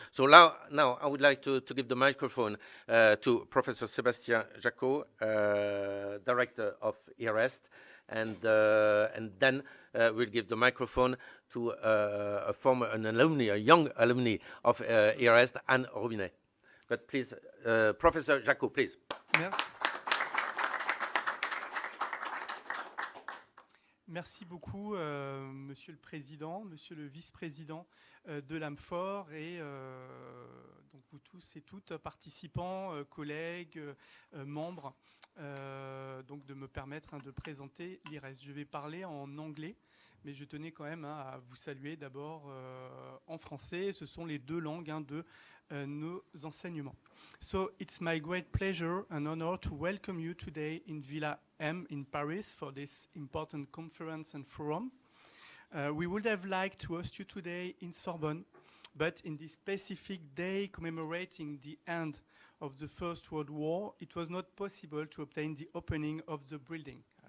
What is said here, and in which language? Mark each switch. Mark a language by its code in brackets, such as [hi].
[en] So now I would like to give the microphone to Professor Sébastien Jacot, Director of IREST, and then we'll give the microphone to a young alumni of IREST, Anne Robinet. But please, Professor Jacot, please. [fr] Merci. Merci beaucoup, Monsieur le Président, Monsieur le Vice-président de l'AMFOR et donc vous tous et toutes participants, collègues, membres, donc de me permettre de présenter l'IREST. Je vais parler en anglais, mais je tenais quand même à vous saluer d'abord en français. Ce sont les deux langues de nos enseignements. [en] So it's my great pleasure and honor to welcome you today in Villa M in Paris for this important conference and forum. We would have liked to host you today in Sorbonne, but in this specific day commemorating the end of the First World War, it was not possible to obtain the opening of the building.